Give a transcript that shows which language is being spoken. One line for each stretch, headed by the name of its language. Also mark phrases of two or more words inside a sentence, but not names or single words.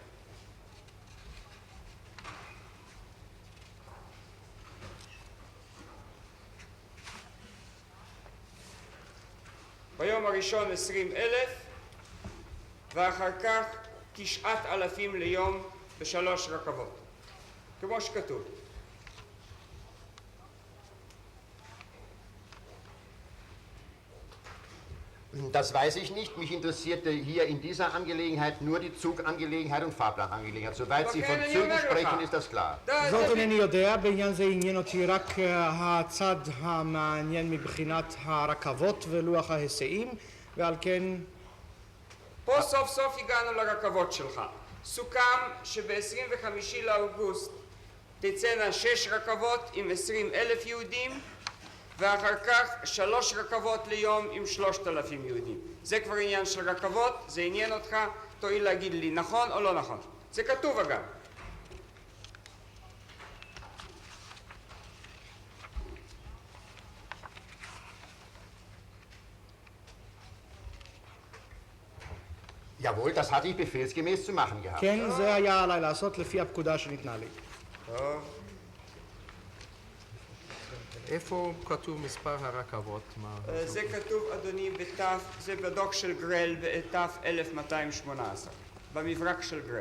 Hebrew: ביום הראשון 20,000, ואחר כך 9,000 ליום בשלוש רכבות. כמו שכתוב.
German: Das weiß ich nicht. Mich interessierte hier in dieser Angelegenheit nur die Zugangelegenheit und Fahrplanangelegenheit. Soweit Sie von Zügen sprechen, ist das klar.
Hebrew: זאת אינני יודע, בעניין זה עניין אותי רק הצד המעניין מבחינת הרכבות ולוח ההיסעים, ועל כן פה סוף סוף הגענו לרכבות שלך. סוכם שב-25 לאוגוסט תצאנה 6 רכבות עם 20,000 יהודים, ואחר כך 3 רכבות ליום עם 3,000 יהודים. זה כבר עניין של רכבות, זה עניין אותך, תואיל להגיד לי נכון או לא נכון. זה כתוב אגב.
German: Jawohl, das hatte ich befehlsgemäß zu machen gehabt.
Hebrew: כן, זה היה עליי לעשות לפי הפקודה שניתנה לי. טוב. איפה כתוב מספר הרכבות? זה כתוב, אדוני, זה בדוח של גרל בתף 1218, במברק של גרל.